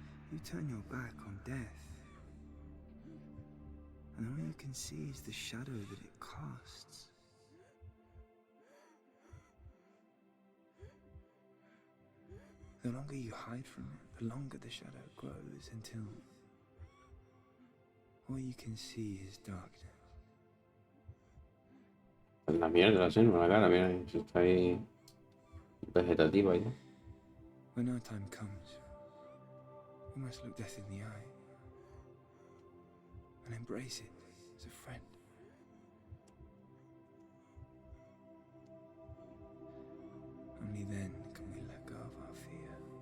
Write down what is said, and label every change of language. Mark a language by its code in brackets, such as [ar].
[en] You turn your back on death, and all you can see is the shadow that it casts. The longer you hide from it, the longer the shadow grows until all you can see is darkness. [es] La mierda, la selva, la cara, mira, si está ahí vegetativa y todo. [en] When our time comes, we must look death in the eye and embrace it as a friend. Only then can we let go of our fear.